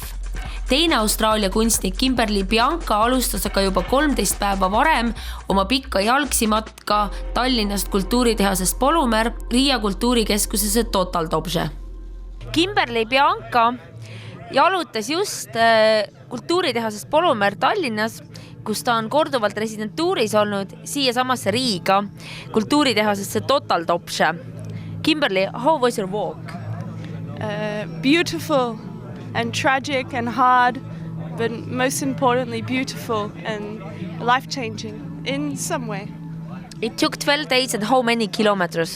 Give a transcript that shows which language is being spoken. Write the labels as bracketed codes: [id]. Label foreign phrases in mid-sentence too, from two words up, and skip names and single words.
[et] Teine Austraalia kunstnik Kimberly Bianca alustas aga juba 13 päeva varem oma pikka jalgsimatka Tallinnast kultuuritehasest Polumer Riia kultuurikeskusesse Total Dobže. Kimberly Bianca jalutas just kultuuritehasest Polumer Tallinnas, kus ta on korduvalt residentuuris olnud siia samasse Riiga kultuuritehasesse Total Dobže. [en] Kimberly, how was your walk? Beautiful. And tragic and hard, but most importantly beautiful and life-changing in some way. It took 12 days and how many kilometers?